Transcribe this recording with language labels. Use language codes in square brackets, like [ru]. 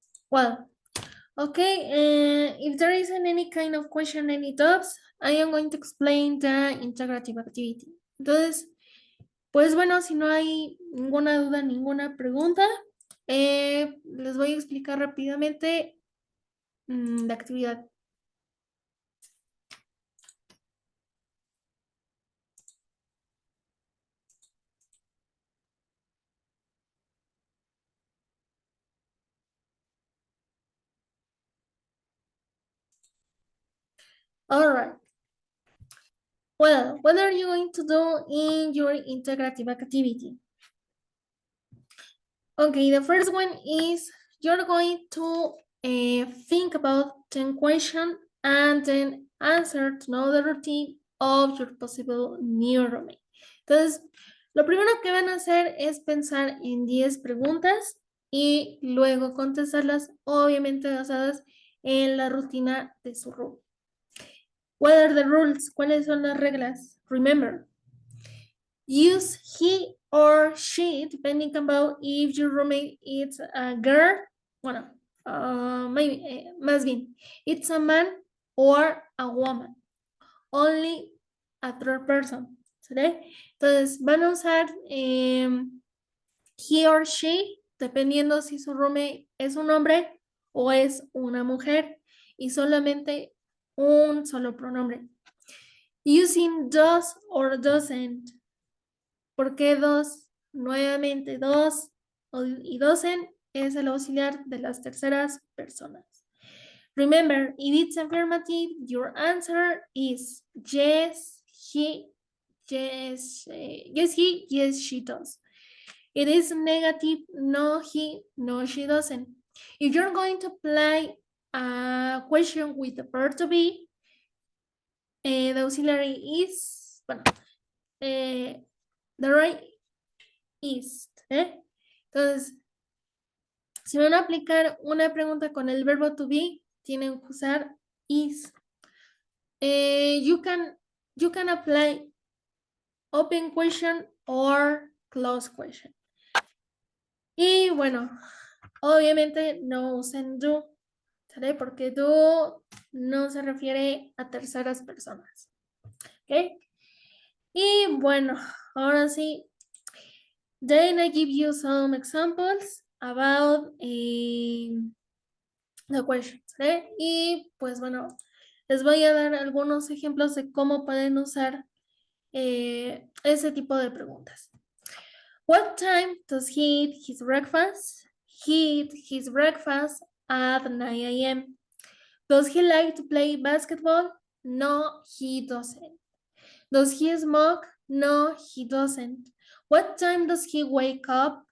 [en] Well, okay. If there isn't any kind of question, any doubts, I am going to explain the integrative activity. [es] Entonces, pues bueno, si no hay ninguna duda, ninguna pregunta, les voy a explicar rápidamente la actividad. [en] All right. Well, what are you going to do in your integrative activity? Okay, the first one is you're going to think about 10 questions and then answer to know the routine of your possible new roommate. [es] Entonces, lo primero que van a hacer es pensar en 10 preguntas y luego contestarlas, obviamente basadas en la rutina de su roommate. [en] What are the rules? [es] ¿Cuáles son las reglas? [en] Remember, use he or she, depending about if your roommate is a girl, bueno, maybe, [es] más bien, [en] it's a man or a woman. Only a third person. [es] ¿Sí? Entonces, van a usar [en] he or she, [es] dependiendo si su roommate es un hombre o es una mujer, y solamente un solo pronombre. [en] Using does or doesn't. [es] ¿Por qué dos? Nuevamente dos y dosen es el auxiliar de las terceras personas. [en] Remember, if it's affirmative, your answer is yes, he, yes, yes, he, yes, she does. It is negative, no, he, no, she doesn't. If you're going to play a question with the verb to be, the auxiliary is, bueno, the right is. [es] Entonces, si van a aplicar una pregunta con el verbo to be, tienen que usar is. [en] You can apply open question or close question. [es] Y bueno, obviamente no usen do, ¿sale? Porque do no se refiere a terceras personas. ¿Ok? Y bueno, ahora sí. [en] Then I give you some examples about the questions. [es] Y pues bueno, les voy a dar algunos ejemplos de cómo pueden usar ese tipo de preguntas. [en] What time does he eat his breakfast? He eat his breakfast at 9 a.m. Does he like to play basketball? No, he doesn't. Does he smoke? No, he doesn't. What time does he wake up?